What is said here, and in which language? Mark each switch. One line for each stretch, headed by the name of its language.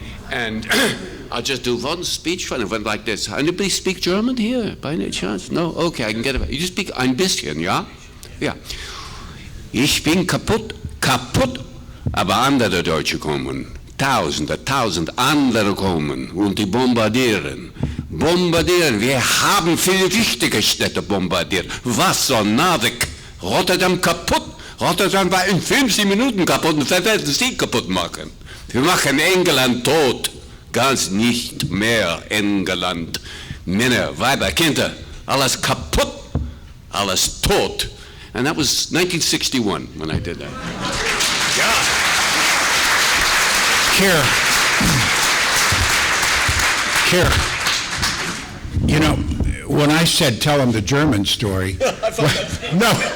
English: And I'll just do one speech from it, went like this. Anybody speak German here, by any chance? No? Okay, I can get it. You just speak
German: ein bisschen, ja? Ja. Ich bin kaputt, aber andere Deutsche kommen. Tausend andere kommen und die bombardieren. Wir haben viele wichtige Städte bombardiert. Wasser-Narvik, Rotterdam kaputt. Rotterdam war in 15 Minuten kaputt und wir werden sie kaputt machen. Wir machen England tot. Ganz nicht mehr England. Männer, Weiber, Kinder, alles kaputt, alles tot.
English: And that was 1961 when I did that. Yeah. Keir, you know, when I said tell him the German story, no.